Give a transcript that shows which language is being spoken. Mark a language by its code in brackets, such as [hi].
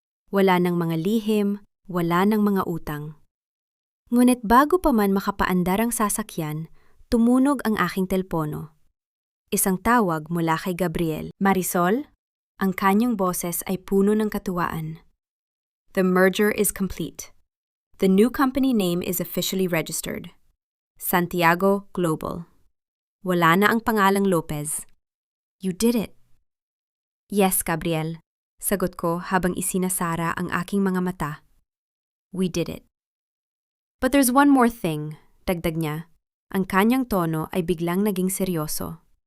[tl] Wala ng mga lihim, wala ng mga utang. Ngunit bago pa man makapaandar ang sasakyan, tumunog ang aking telpono. Isang tawag mula kay Gabriel. Marisol? Ang kanyang boses ay puno ng katuwaan. [en] The merger is complete. The new company name is officially registered. Santiago Global. [tl] Wala na ang pangalang Lopez. [en] You did it. Yes, [tl] Gabriel. Sagot ko habang isinasara ang aking mga mata. [en] We did it. But there's one more thing, [tl] dagdag niya. Ang kanyang tono ay biglang naging seryoso.